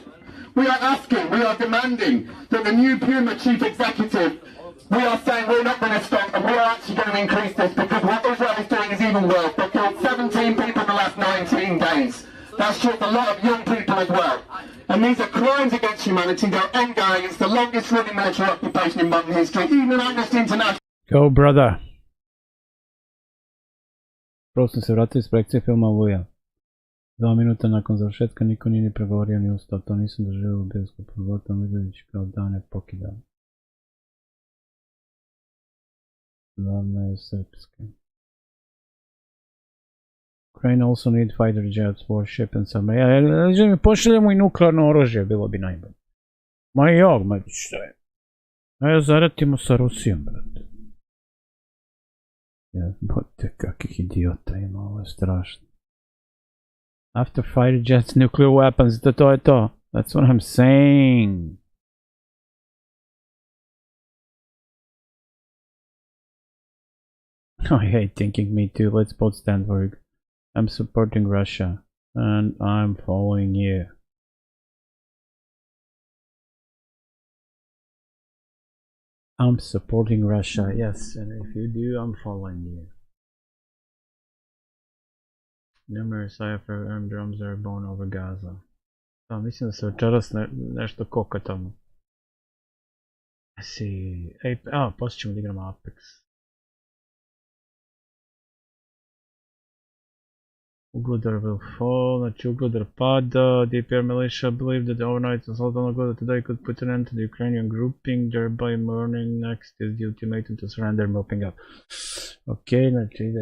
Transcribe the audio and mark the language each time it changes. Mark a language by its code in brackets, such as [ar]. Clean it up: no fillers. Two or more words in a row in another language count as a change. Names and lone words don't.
[en] We are asking, we are demanding that the new Puma chief executive, we are saying we're not going to stop and we are actually going to increase this because what Israel is doing is even worse. They killed 17 people in the last 19 days. That's just a lot of young people as well. And these are crimes against humanity. They're ongoing. It's the longest running military occupation in modern history. Even Amnesty International. Go, brother. [sr] Prvo sam se vratio iz projekcije filma Oluja. 2 minuta nakon završetka niko nije ni pregovorio ni ustao. To nisam doživio u bioskopu. Zlatan Vidović kao dane pokidao. Glavna je srpska. [en] Ukraine also need fighter jets, warship and submarine. [sr] Pošaljemo i nuklearno oružje, bilo bi najbolje. Ma jog, ma šta je? Ajde zaratimo sa Rusijom, brate. Jebote, kakih idiota ima, ovo je strašno. [en] After fighter jets, nuclear weapons, [sr] to je to. [en] That's what I'm saying. I hate thinking, me too. Let's both stand for it. I'm supporting Russia, and I'm following you. I'm supporting Russia, yes, and if you do, I'm following you. Numerous IFR armed drones are born over Gaza. [sr] Da, mislim da se večeras nešto koka tamo. [en] I see. [sr] Poslije ćemo da igramo Apex. [en] Ugledar will fall, [sr] znači Ugledar pada. [en] DPR militia believe that the overnight assault on Ugledar today could put an end to the Ukrainian grouping, thereby mourning next is the ultimatum to surrender, mopping up.